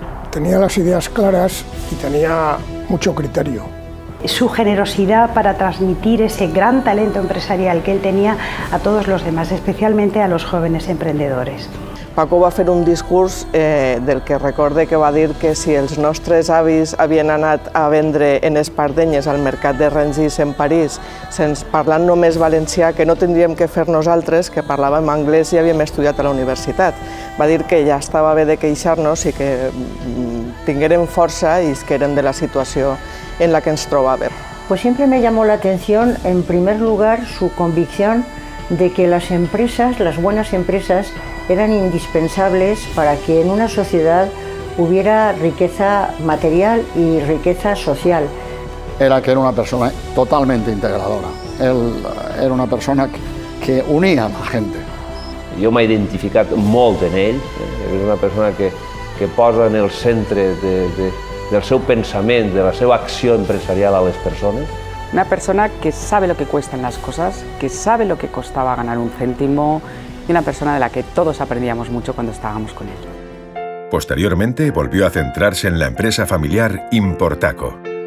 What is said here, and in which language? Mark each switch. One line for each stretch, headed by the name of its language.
Spanish: Tenía las ideas claras y tenía mucho criterio. Su generosidad para transmitir ese gran talento empresarial que él tenía a todos los demás, especialmente a los jóvenes emprendedores.
Catalan: Paco va fer un discurs del que recorde que va dir que si els nostres avis havien anat a vendre en espardenyes al mercat de Rungis en París sense parlant només valencià, que no tindríem que fer nosaltres, que parlàvem anglès i havíem estudiat a la universitat. Va dir que ja estava bé de queixar-nos i que tinguérem força i que érem de la situació en la que ens trobàvem.
Spanish: Pues siempre me llamó la atención, en primer lugar, su convicción de que las empresas, las buenas empresas, eran indispensables para que en una sociedad hubiera riqueza material y riqueza social. Era una persona totalmente integradora. Él era una persona que unía a la gente.
Catalan: Jo m'he identificat molt en ell, és una persona que posa en el centre del seu pensament, de la seva acció empresarial a les persones.
Spanish: Una persona que sabe lo que cuestan las cosas, que sabe lo que costaba ganar un céntimo y una persona de la que todos aprendíamos mucho cuando estábamos con él. Posteriormente volvió a centrarse en la empresa familiar Importaco.